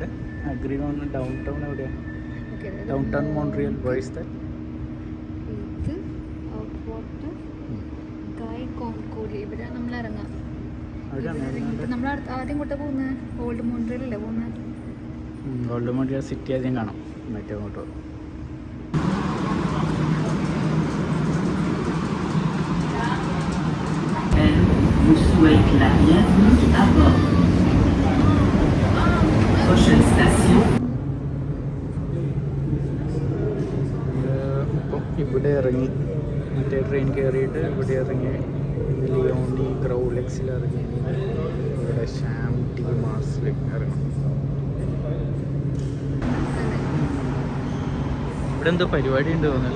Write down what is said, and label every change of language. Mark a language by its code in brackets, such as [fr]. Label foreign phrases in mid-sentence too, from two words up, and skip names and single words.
[ml] അഗ്രിഗോൺ ഡൗൺ ടൗൺ എവിടെയാണ്? ഡൗൺ ടൗൺ മോൺട്രിയൽ. വോയിസ് നമ്മൾ ഇറങ്ങാം. നമ്മൾ ആദ്യം കൂട്ടാ പോകുന്നത് ഓൾഡ് മോൺട്രിയലല്ലേ പോകുന്നത്. ഓൾഡ് മോൺട്രിയൽ സിറ്റി ആദ്യം കാണാം, മറ്റേ അങ്ങോട്ട് പോകും. [fr] vous souhaite la bienvenue à bord. Prochaine station. [ml] ഇപ്പം ഇവിടെ ഇറങ്ങി മറ്റേ ട്രെയിൻ കയറിയിട്ട് ഇവിടെ ഇറങ്ങി ലിയോണി ഗ്രൗലെക്സിൽ ഇറങ്ങി ഇവിടെ ഷാം ടി മാർസിൽ ഇറങ്ങും. ഇവിടെ എന്തോ പരിപാടി ഉണ്ട് തോന്നല്ലേ.